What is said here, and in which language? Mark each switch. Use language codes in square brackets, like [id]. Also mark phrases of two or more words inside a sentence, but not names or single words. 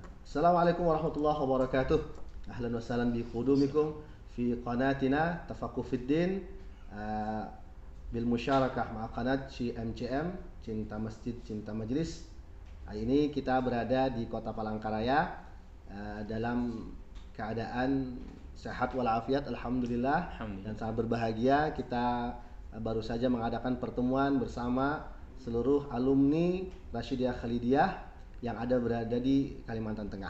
[ar] السلام عليكم ورحمة الله وبركاته. أهلا وسهلا بقدومكم في قناتنا تفقه في الدين بالمشاركة مع قناة CMCM Cinta Masjid Cinta Majlis. [id] Hari ini kita berada di Kota Palangkaraya dalam keadaan sehat walafiat alhamdulillah, dan sangat berbahagia kita baru saja mengadakan pertemuan bersama seluruh alumni Rasyidiyah Khalidiyah yang berada di Kalimantan Tengah.